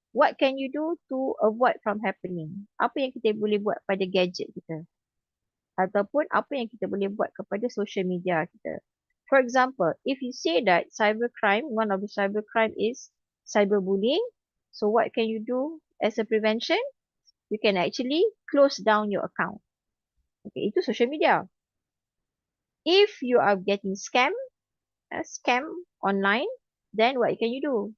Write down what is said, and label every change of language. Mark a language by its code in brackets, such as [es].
[en] What can you do to avoid from happening? [ms] Apa yang kita boleh buat pada gadget kita? Ataupun apa yang kita boleh buat kepada social media kita? [en] For example, if you say that cybercrime, one of the cybercrime is cyberbullying, so what can you do as a prevention? You can actually close down your account. Okay, [ms] itu social media. [en] If you are getting scam online, then what can you do?